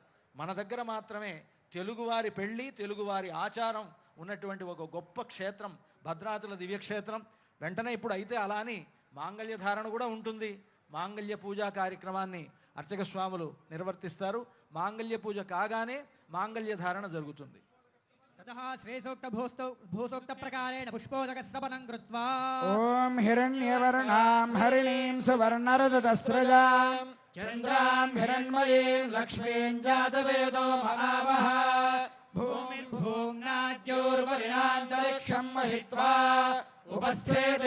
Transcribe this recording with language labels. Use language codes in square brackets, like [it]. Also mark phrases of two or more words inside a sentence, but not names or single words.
[te] మన దగ్గర మాత్రమే తెలుగువారి పెళ్ళి, తెలుగువారి ఆచారం ఉన్నటువంటి ఒక గొప్ప క్షేత్రం భద్రాచల దివ్యక్షేత్రం. వెంటనే ఇప్పుడు అయితే అలా అని మాంగళ్య ధారణ కూడా ఉంటుంది. మాంగళ్య పూజా కార్యక్రమాన్ని అర్చక స్వాములు నిర్వర్తిస్తారు. మాంగళ్య పూజ కాగానే మాంగళ్య ధారణ జరుగుతుంది. [sa] ततः श्रेयोक्त भूसोक्त प्रकारेण पुष्पोदकस्तपनं कृत्वा ओम हिरण्यवर्णां हरिणीं सुवर्णरजतस्रजां चन्द्रां हिरण्मयीं लक्ष्मीं जातवेदो महावः भूमिं भूम्नाद्योर्वरिणान्तरिक्षं महित्वा उपस्थे